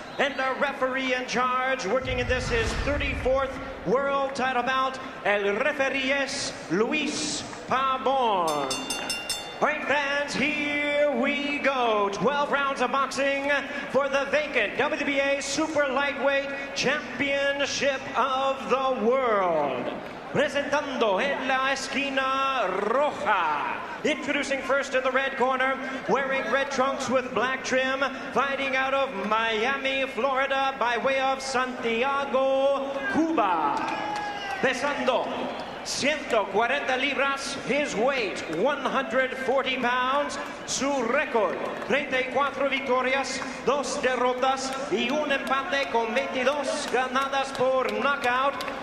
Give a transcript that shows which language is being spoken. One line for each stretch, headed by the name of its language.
English: And our referee in charge, working in this his 34th world title bout,
Spanish: el referee es
English: Luis Pabon. All right, fans, here we go. 12 rounds of boxing for the vacant WBA Super Lightweight Championship of the World.
Spanish: Presentando en la esquina roja.
English: Introducing first in the red corner, wearing red trunks with black trim, fighting out of Miami, Florida, by way of Santiago, Cuba.
Spanish: Pesando 140 libras,
English: his weight 140 pounds,
Spanish: su récord 34 victorias, 2 derrotas y un empate con 22 ganadas por knockout.